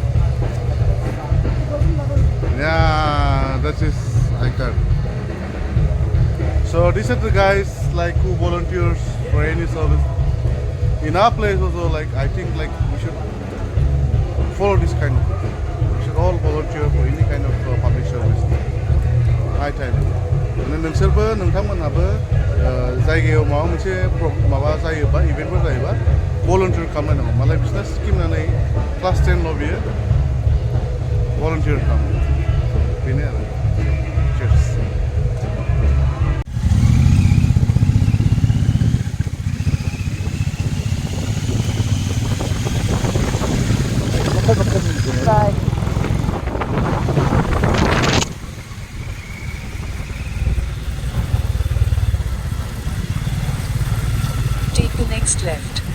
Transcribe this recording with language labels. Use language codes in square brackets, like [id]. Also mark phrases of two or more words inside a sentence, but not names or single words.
[en] yeah, that is icon. So these are the guys like who volunteers for any service. In our place also, like I think like we should follow this kind of thing. We should all volunteer for any kind of public service. My time. [brx] माने नोंसोरबो नोंथांमोनहाबो जायगायाव माबा मोनसे माबा जायोबा इभेन्टफोर जायोबा भलन्टियार खालामनांगौ मालाय बिसोरना स्किम होननानै क्लास 10 ल' बियो भलन्टियार खालामो बेनो आरो cheers. [en] Bye. Take the next left.